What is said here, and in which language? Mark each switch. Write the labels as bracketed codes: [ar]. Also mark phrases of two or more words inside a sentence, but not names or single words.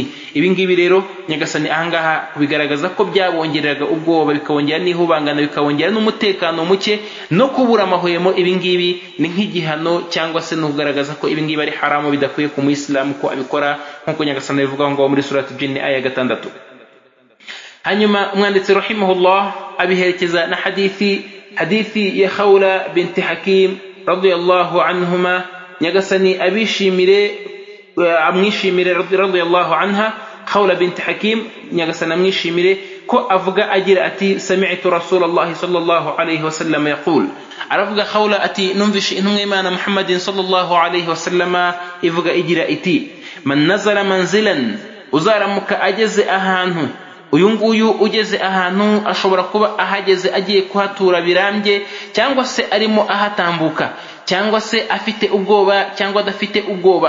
[rw] Ibi ngibi rero nyagasani ahangaha kubigaragaza ko byabongereraga ubwoba, bikabongerera n'ihubangana, bikabongerera n'umutekano muke no kubura amahwemo. Ibi ngibi ni nk'igihano cyangwa se no kugaragaza ko ibi ngibi ari haramu, bidakwiye ku Muislamu ko abikora, nk'uko nyagasani bivuga ngo muri suratu Jinn aya 6. Hanyuma umwanditsi rahimahullah abiherekeza na hadithi ya Khawla binti Hakim [ar] رضي الله عنهما, [rw] nyagasani amwishimire [ar] رضي الله عنها. [rw] Khawla binti Hakim nyagasani amwishimire ko avuga agira ati [ar] سمعت رسول الله صلى الله عليه وسلم يقول, [rw] aravuga Khawla ati numvishe intumwa y'Imana Muhammadin [ar] صلى الله عليه وسلم [rw] ivuga igira iti [ar] من نزل منزلا, [rw] uzaramuka ageze ahantu. Uyu nguyu ugeze ahantu ashobora kuba ahageze agiye kuhatura birambye, cyangwa se arimo ahatambuka, cyangwa se afite ubwoba cyangwa adafite ubwoba.